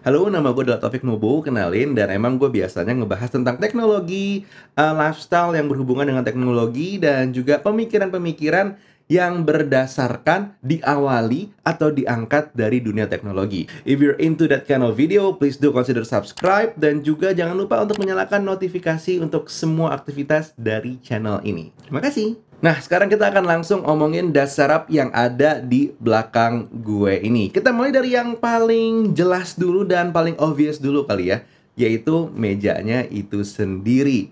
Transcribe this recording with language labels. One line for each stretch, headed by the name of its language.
Indonesian: Halo, nama gue adalah Taufik Nubo, kenalin. Dan emang gue biasanya ngebahas tentang teknologi, lifestyle yang berhubungan dengan teknologi, dan juga pemikiran-pemikiran yang berdasarkan diawali atau diangkat dari dunia teknologi.
English: If you're into that kind of video, please do consider subscribe.
Indonesian: Dan juga jangan lupa untuk menyalakan notifikasi untuk semua aktivitas dari channel ini. Terima kasih. Nah, sekarang kita akan langsung omongin Das Serap yang ada di belakang gue ini. Kita mulai dari yang paling jelas dulu dan paling obvious dulu kali ya, yaitu mejanya itu sendiri.